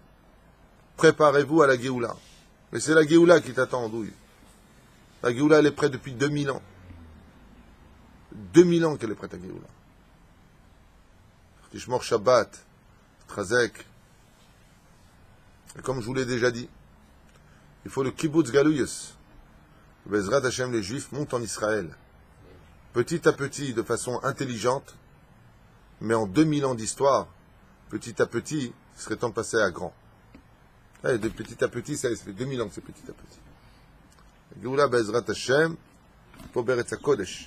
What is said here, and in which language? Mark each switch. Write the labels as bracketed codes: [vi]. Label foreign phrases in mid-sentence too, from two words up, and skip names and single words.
[fr] Préparez-vous à la Géoula. Mais c'est la Géoula qui t'attend en douille. La Géoula, elle est prête depuis 2000 ans. 2000 ans qu'elle est prête à Géoula. [he] תשמור שבת. תתחזק. [fr] Et comme je vous l'ai déjà dit, il faut le [he] קיבוץ גלויות. בעזרת השם, [fr] les Juifs montent en Israël. Petit à petit, de façon intelligente, mais en 2000 ans d'histoire, petit à petit, il serait temps de passer à grand. Et de petit à petit, ça fait 2000 ans que c'est petit à petit. [he] גאולה בעזרת השם, [fr] pour [he] בארץ הקודש.